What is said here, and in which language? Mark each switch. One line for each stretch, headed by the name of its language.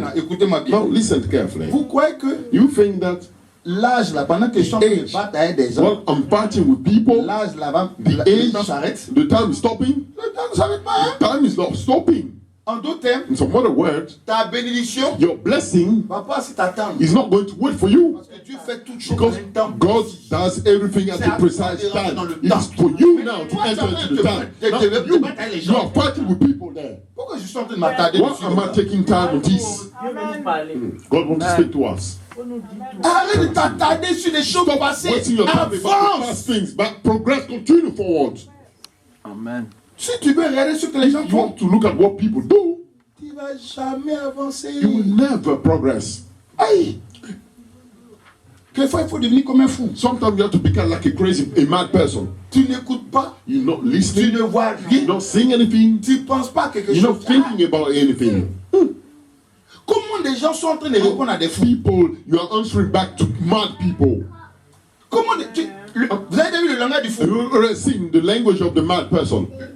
French: Maintenant, écoutez-moi bien.
English: Now listen carefully.
French: Vous croyez que
English: You think that
French: l'âge là, pendant que je suis en train de battre avec des gens,
English: while I'm fighting with people,
French: l'âge là,
English: the
French: le
English: age,
French: temps s'arrête?
English: the time is stopping?
French: Le temps ne s'arrête pas. Hein?
English: Time is not stopping.
French: En d'autres termes,
English: In some other words,
French: ta bénédiction
English: your blessing
French: va pas si t'attends.
English: is not going to wait for you.
French: Parce que Dieu fait toutes choses en
English: Because
French: même temps.
English: God does everything at
French: C'est
English: a
French: à toi
English: precise
French: de rentrer
English: time.
French: dans le
English: It
French: temps.
English: is for you now to
French: Toi, tu es
English: enter
French: en train
English: into
French: de
English: the time.
French: te
English: Now,
French: battre avec les
English: you
French: gens.
English: are fighting with people there.
French: Pourquoi je suis en train de m'attarder
English: Why
French: dessus
English: am
French: comme
English: I
French: ça?
English: taking time on this? God wants to speak to us.
French: Arrête de t'attarder sur les choses
English: Stop
French: passées.
English: wasting your time about the
French: Avance.
English: past things, but progress, continue forward. Amen.
French: Si tu veux regarder ce que les gens
English: You
French: font,
English: want to look at what people do,
French: tu vas jamais avancer.
English: you will never progress. Aïe!
French: Quelquefois, il faut devenir comme un fou.
English: Sometimes you have to become like a mad person.
French: Tu n'écoutes pas,
English: You're not
French: tu
English: listening,
French: ne vois
English: you're
French: rien,
English: not seeing anything,
French: tu ne penses pas à quelque
English: you're not
French: chose.
English: thinking about anything.
French: Comment des gens sont en train de répondre à des fous?
English: People, you are answering back to mad people.
French: Comment vous avez vu le langage du fou?
English: Have you ever seen the language of the mad person?